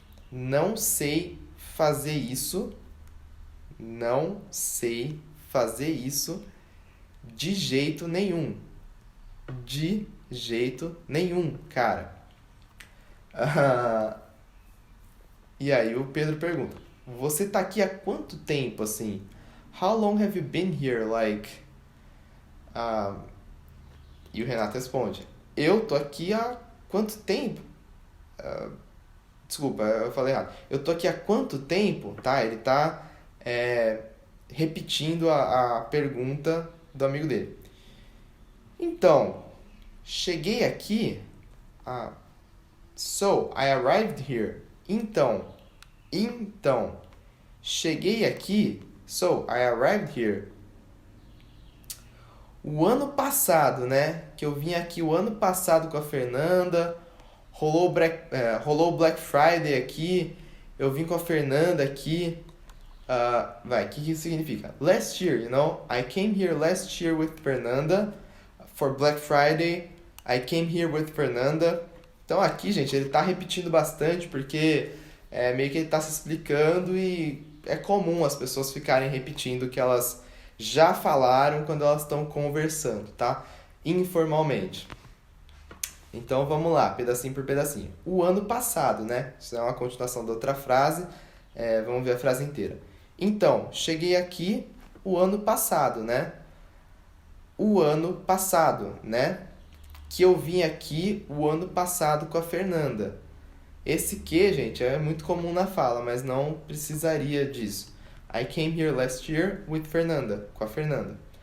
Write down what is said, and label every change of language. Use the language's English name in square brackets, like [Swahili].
[Portuguese] Não sei fazer isso. Não sei fazer isso de jeito nenhum. De jeito nenhum, cara. E aí o Pedro pergunta, você tá aqui há quanto tempo, assim? [English] How long have you been here, like... [Portuguese] E o Renato responde, eu tô aqui há quanto tempo? Desculpa, eu falei errado. Eu tô aqui há quanto tempo? Tá, ele tá repetindo a pergunta do amigo dele. Então, cheguei aqui... [English] So, I arrived here. [Portuguese] Então, cheguei aqui. [English] So, I arrived here. [Portuguese] O ano passado, né? Que eu vim aqui o ano passado com a Fernanda. Rolou o Black Friday aqui. Eu vim com a Fernanda aqui. O que isso significa? [English] Last year, you know? I came here last year with Fernanda. For Black Friday, I came here with Fernanda. [Portuguese] Então aqui, gente, ele tá repetindo bastante porque meio que ele tá se explicando e é comum as pessoas ficarem repetindo o que elas já falaram quando elas estão conversando, tá? Informalmente. Então vamos lá, pedacinho por pedacinho. O ano passado, né? Isso é uma continuação da outra frase. Vamos ver a frase inteira. Então, cheguei aqui o ano passado, né? O ano passado, né? Que eu vim aqui o ano passado com a Fernanda. Esse que, gente, é muito comum na fala, mas não precisaria disso. [English] I came here last year with Fernanda, [Portuguese] com a Fernanda.